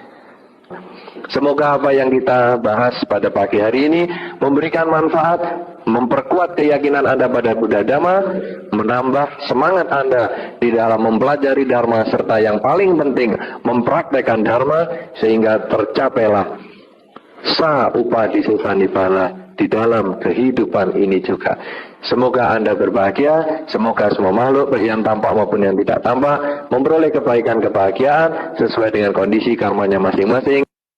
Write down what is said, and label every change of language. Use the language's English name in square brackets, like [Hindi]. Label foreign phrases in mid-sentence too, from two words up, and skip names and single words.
[Indonesian] Semoga apa yang kita bahas pada pagi hari ini memberikan manfaat, memperkuat keyakinan Anda pada Buddha Dhamma, menambah semangat Anda di dalam mempelajari Dharma, serta yang paling penting mempraktekkan Dharma, sehingga tercapailah [Pali] sa-upadesesa nibbana [Indonesian] di dalam kehidupan ini juga. Semoga Anda berbahagia, semoga semua makhluk yang tampak maupun yang tidak tampak memperoleh kebaikan kebahagiaan sesuai dengan kondisi karmanya masing-masing.